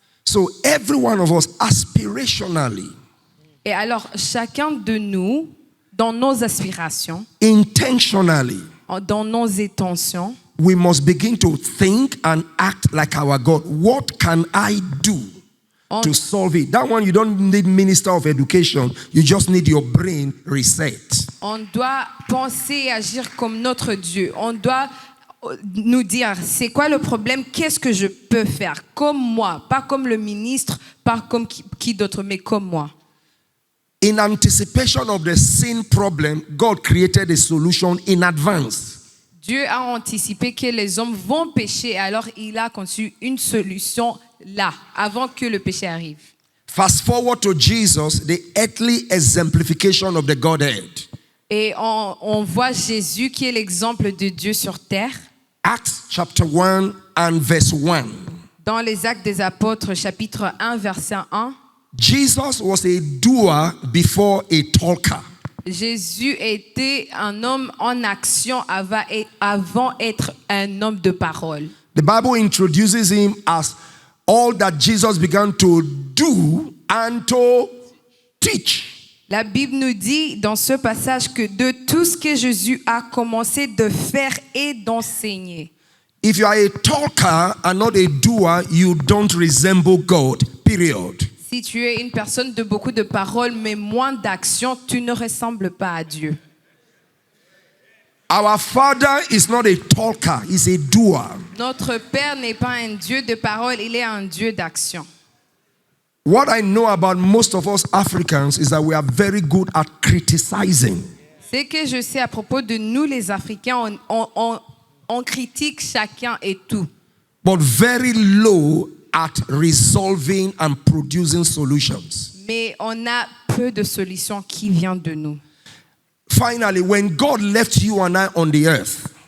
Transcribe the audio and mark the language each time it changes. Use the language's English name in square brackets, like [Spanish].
[English] So every one of us aspirationally, [French] Et alors, chacun de nous, dans nos aspirations, [English] intentionally, [French] dans nos intentions, [English] we must begin to think and act like our God. What can I do to solve it? That one, you don't need minister of education. You just need your brain reset. [French] on doit penser et agir comme notre Dieu. On doit nous dire, c'est quoi le problème? Qu'est-ce que je peux faire? Comme moi, pas comme le ministre, pas comme qui d'autre, mais comme moi. [English] In anticipation of the sin problem, God created a solution in advance. [French] Dieu a anticipé que les hommes vont pécher, alors il a conçu une solution là, avant que le péché arrive. [English] Fast forward to Jesus, the earthly exemplification of the Godhead. [French] Et on voit Jésus qui est l'exemple de Dieu sur terre. [English] Acts chapter 1 and verse 1. [French] Dans les Actes des Apôtres, chapitre 1, verset 1. [English] Jesus was a doer before a talker. [French] Jésus était un homme en action avant être un homme de parole. [English] The Bible introduces him as all that Jesus began to do and to teach. [French] La Bible nous dit dans ce passage que de tout ce que Jésus a commencé de faire et d'enseigner. [English] If you are a talker and not a doer, you don't resemble God, period. [French] Si tu es une personne de beaucoup de paroles mais moins d'action, tu ne ressembles pas à Dieu. [English] Our Father is not a talker, he's a doer. [French] Notre Père n'est pas un Dieu de parole, il est un Dieu d'action. [English] What I know about most of us Africans is that we are very good at criticizing. [French] Ce que je sais à propos de nous les Africains, on critique chacun et tout. [English] But very low at resolving and producing solutions. [French] Mais on a peu de solutions qui viennent de nous. [English] Finally, when God left you and I on the earth,